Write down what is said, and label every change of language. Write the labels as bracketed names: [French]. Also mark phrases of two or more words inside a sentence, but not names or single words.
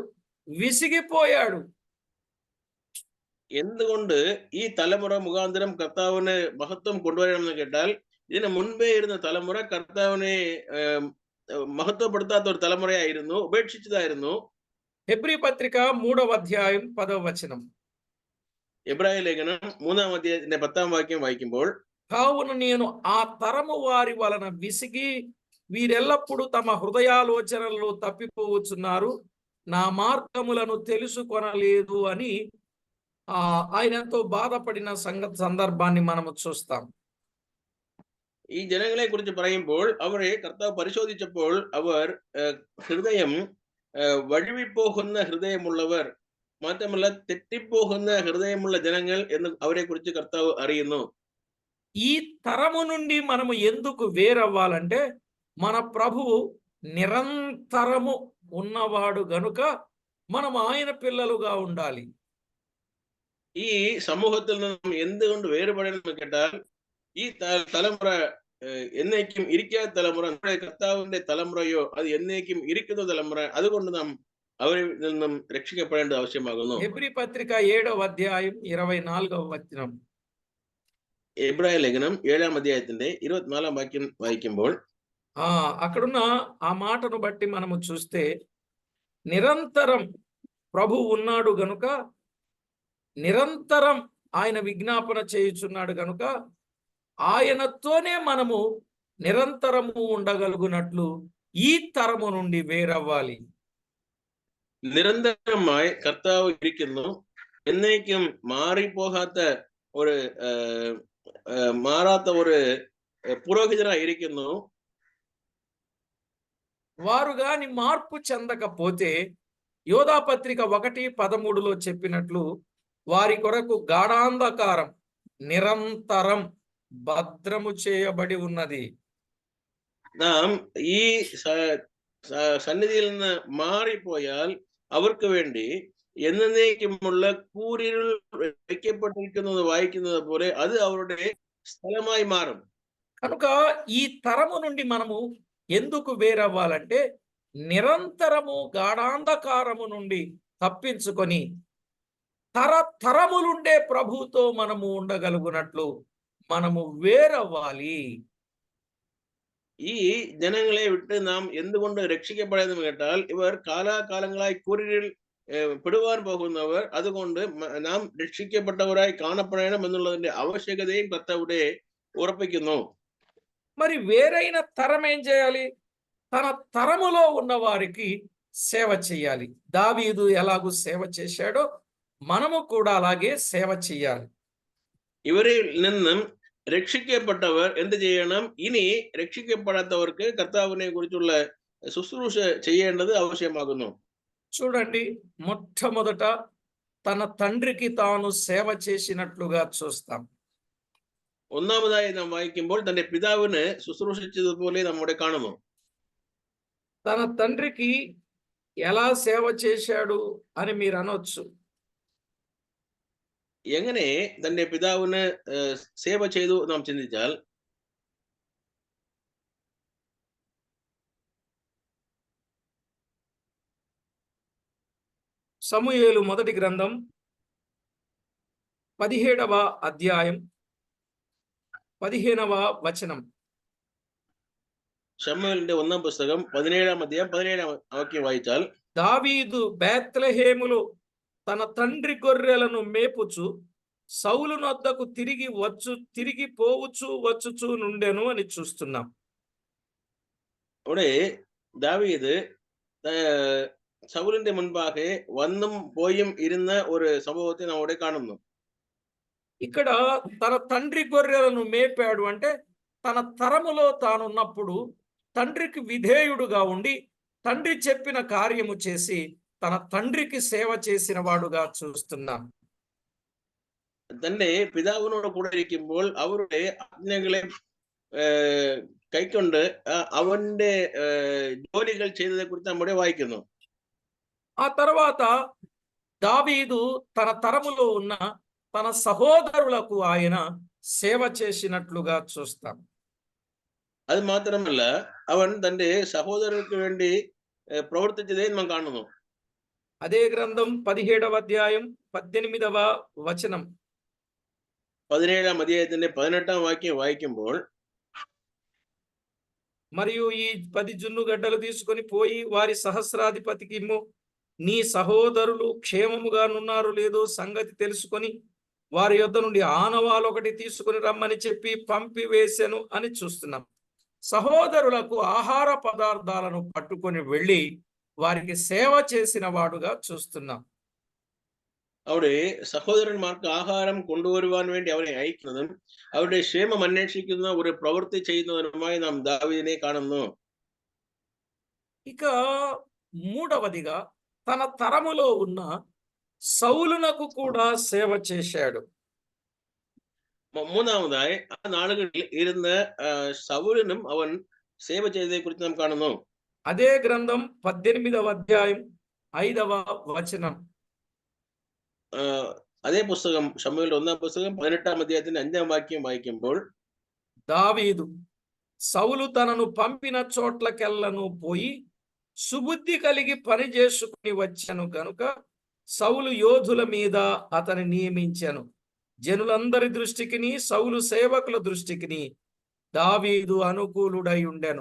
[Telugu] విసిగిపోయాడు. [Malayalam] എന്തുകൊണ്ട് ഈ തലമുറ മുഖാന്തരം കർത്താവിന് മഹത്വം കൊണ്ടുവരണമെന്ന് കേട്ടാൽ, ഇതിന് മുൻപേ ഇരുന്ന തലമുറ കർത്താവിനെ മഹത്വപ്പെടുത്താത്ത ഒരു തലമുറയായിരുന്നു, ഉപേക്ഷിച്ചതായിരുന്നു. [Telugu] హెబ్రీ పత్రిక 3వ అధ్యాయం 10వ వచనం. [Malayalam] എബ്രായ ലേഖനം 3ാം അധ്യായത്തിന്റെ 10ാം വാക്യം വായിക്കുമ്പോൾ, [Telugu] కావున నేను ఆ తరము వారి వలన విసిగి వీరెల్లప్పుడూ తమ హృదయాలోచనలలో తప్పిపోవచ్చున్నారు, నా మార్గములను తెలుసుకొనలేదు అని ఆయన ఎంతో బాధపడిన సందర్భాన్ని మనము చూస్తాం. [Malayalam] ഈ ജനങ്ങളെ കുറിച്ച് പറയുമ്പോൾ അവരെ കർത്താവ് പരിശോധിച്ചപ്പോൾ അവർ ഹൃദയം വഴുവിപ്പോകുന്ന ഹൃദയമുള്ളവർ, മാത്രമല്ല തെറ്റിപ്പോകുന്ന ഹൃദയമുള്ള ജനങ്ങൾ എന്ന് അവരെ കുറിച്ച് కర్తావు അറിയുന്നു. [Telugu] ఈ తరము నుండి మనము ఎందుకు వేరవ్వాలంటే, మన ప్రభువు నిరంతరము ఉన్నవాడు గనుక మనం ఆయన పిల్లలుగా ఉండాలి. [Malayalam] ഈ സമൂഹത്തിൽ നിന്നും എന്തുകൊണ്ട് വേറുപടണമെന്ന് കേട്ടാൽ, ഈ തലമുറ എന്നേക്കും ഇരിക്കാത്ത തലമുറ, നമ്മുടെ കർത്താവിന്റെ തലമുറയോ അത് എന്നേക്കും ഇരിക്കുന്ന തലമുറ, അതുകൊണ്ട് നാം അവരിൽ നിന്നും രക്ഷിക്കപ്പെടേണ്ടത് ആവശ്യമാകുന്നു. [Telugu] హెబ్రీ పత్రిక 7వ అధ్యాయం 24వ వచనం. [Malayalam] എബ്രായ ലേഖനം 7ാം അധ്യായത്തിന്റെ 24ാം వాక్యం వాയിക്കുമ്പോൾ [Telugu] అక్కడున్న ఆ మాటను బట్టి మనము చూస్తే, నిరంతరం ప్రభు ఉన్నాడు గనుక, నిరంతరం ఆయన విజ్ఞాపన చేయుచున్నాడు గనుక ఆయనతోనే మనము నిరంతరము ఉండగలుగునట్లు ఈ తరము నుండి వేరవ్వాలి. [Malayalam] നിരന്തരമായി കർത്താവ് ഇരിക്കുന്നു, എന്നേക്കും മാറിപ്പോകാത്ത ഒരു മാറാത്ത ഒരു പുരോഹിതനായി ഇരിക്കുന്നു. [Telugu] వారు గాని మార్పు చెందకపోతే యోధా పత్రిక 1:13లో చెప్పినట్లు వారి కొరకు గాఢాంధకారం నిరంతరం భద్రము చేయబడి ఉన్నది. [Malayalam] നാം ഈ സന്നിധിയിൽ നിന്ന് മാറിപ്പോയാൽ അവർക്ക് വേണ്ടി എന്നേക്കുമുള്ള കൂരിരുൾ വയ്ക്കപ്പെട്ടിരിക്കുന്നത് വായിക്കുന്നത് പോലെ അത് അവരുടെ സ്ഥലമായി മാറും. [Telugu] కనుక ఈ తరము నుండి మనము ఎందుకు వేరవ్వాలంటే నిరంతరము గాఢాంధకారము నుండి తప్పించుకొని తరతరములుండే ప్రభువుతో మనము ఉండగలుగునట్లు మనము വേരవ్వాలి. [Malayalam] ഈ ജനങ്ങളെ വിട്ട് നാം എന്തുകൊണ്ട് രക്ഷിക്കപ്പെടുന്നു കേട്ടാൽ ഇവർ കാലാകാലങ്ങളായി കൂരിൽ പെടുവാൻ പോകുന്നവർ, അതുകൊണ്ട് നാം രക്ഷിക്കപ്പെട്ടവരായി കാണപ്പെടണം എന്നുള്ളതിന്റെ ആവശ്യകതയും കർത്താവ് ഉറപ്പിക്കുന്നു. [Telugu] మరి వేరైన తరం ఏం చేయాలి? తన తరములో ఉన్న వారికి సేవ చేయాలి. దావీదు ఎలాగూ సేవ చేశాడో మనము కూడా అలాగే సేవ చేయాలి. [Malayalam] ഇവരിൽ നിന്നും രക്ഷിക്കപ്പെട്ടവർ എന്ത് ചെയ്യണം? ഇനി രക്ഷിക്കപ്പെടാത്തവർക്ക് കർത്താവിനെ കുറിച്ചുള്ള ശുശ്രൂഷ ചെയ്യേണ്ടത് ആവശ്യമാകുന്നു. [Telugu] చూడండి, మొట్టమొదట తన తండ్రికి తాను సేవ చేసినట్లుగా చూస్తాం. [Malayalam] ഒന്നാമതായി നാം വായിക്കുമ്പോൾ തന്റെ പിതാവിന് ശുശ്രൂഷിച്ചതുപോലെ നമ്മുടെ കാണുന്നു. [Telugu] తన తండ్రికి ఎలా సేవ చేశాడు అని మీరు అనొచ్చు. [Malayalam] എങ്ങനെ തന്റെ പിതാവിന് സേവ ചെയ്തു നാം ചിന്തിച്ചാൽ, [Telugu] సమూయేలు మొదటి గ్రంథం 17వ అధ్యాయం 15వ వచనం. [Malayalam] ശമൂവേലിന്റെ ഒന്നാം പുസ്തകം 17ാം അധ്യായം 17ാം വാക്യം വായിച്ചാൽ, [Telugu] దావీదు బేత్లెహేములో తన తండ్రి గొర్రెలను మేపుచు సౌలు నొద్దకు తిరిగి పోవచ్చు వచ్చుచు నుండెను అని చూస్తున్నాం. [Malayalam] അവിടെ ദാവീദ് സൗലിന്റെ മുൻപാകെ വന്നും പോയും ഇരുന്ന ഒരു സംഭവത്തെ നാം അവിടെ കാണുന്നു. [Telugu] ఇక్కడ తన తండ్రి గొర్రెలను మేపాడు అంటే తన తరములో తానున్నప్పుడు తండ్రికి విధేయుడుగా ఉండి తండ్రి చెప్పిన కార్యము చేసి తన తండ్రికి సేవ చేసిన వాడుగా చూస్తున్నాం. [Malayalam] തന്റെ പിതാവിനോട് കൂടെ ഇരിക്കുമ്പോൾ അവരുടെ ആജ്ഞകളെ കൈക്കൊണ്ട് അവന്റെ ജോലികൾ ചെയ്തതെ കുറിച്ച് നമ്മുടെ വായിക്കുന്നു. [Telugu] ఆ తర్వాత దావీదు తన తరములో ఉన్న తన సహోదరులకు ఆయన సేవ చేసినట్లుగా చూస్తాం. [Malayalam] അത് മാത്രമല്ല, അവൻ തന്റെ സഹോദരർക്ക് വേണ്ടി പ്രവർത്തിച്ചതേ നാം കാണുന്നു. [Telugu] అదే గ్రంథం 17వ అధ్యాయం 18వ వచనం. [Malayalam] 17ാം അധ്യായത്തിന്റെ 18ാം വാക്യം വായിക്കുമ്പോൾ, [Telugu] మరియు ఈ 10 జున్నుగడ్డలు తీసుకొని పోయి వారి సహస్రాధిపతికి ఇమ్ము, నీ సహోదరులు క్షేమముగా నున్నారు లేదో సంగతి తెలుసుకొని వారి యొద్ద నుండి ఆనవాలు ఒకటి తీసుకుని రమ్మని చెప్పి పంపివేసెను అని చూస్తున్నాం. సహోదరులకు ఆహార పదార్థాలను పట్టుకొని వెళ్ళి వారికి సేవ చేసిన వాడుగా చూస్తున్నాం. [Malayalam] അവിടെ സഹോദരന്മാർക്ക് ആഹാരം കൊണ്ടുവരുവാൻ വേണ്ടി അവരെ അയക്കുന്നതും അവരുടെ ക്ഷേമം അന്വേഷിക്കുന്ന ഒരു പ്രവൃത്തി ചെയ്യുന്നവനുമായി നാം ദാവീദിനെ കാണുന്നു. [Telugu] ఇక మూడవదిగా తన తరములో ఉన్న సౌలునకు కూడా సేవ చేశాడు. [Malayalam] മൂന്നാമതായി ആ നാളുകളിൽ ഇരുന്ന് സൗലിനും അവൻ സേവ ചെയ്തതിനെ കുറിച്ച് നാം കാണുന്നു. [Telugu] అదే గ్రంథం 18వ అధ్యాయం 5వ వచనం. [Malayalam] അതേ പുസ്തകം ശമൂവേലിന്റെ ഒന്നാം പുസ്തകം 18ാം അധ്യായത്തിന്റെ 5ാം വാക്യം വായിക്കുമ്പോൾ, [Telugu] దావీదు సౌలు తనను పంపిన చోట్లకెల్లను పోయి సుబుద్ధి కలిగి పని చేసుకుని వచ్చాను గనుక సౌలు యోధుల మీద అతని నియమించాను. జనులందరి దృష్టికిని సౌలు సేవకుల దృష్టికిని దావీదు అనుకూలుడై ఉండెను.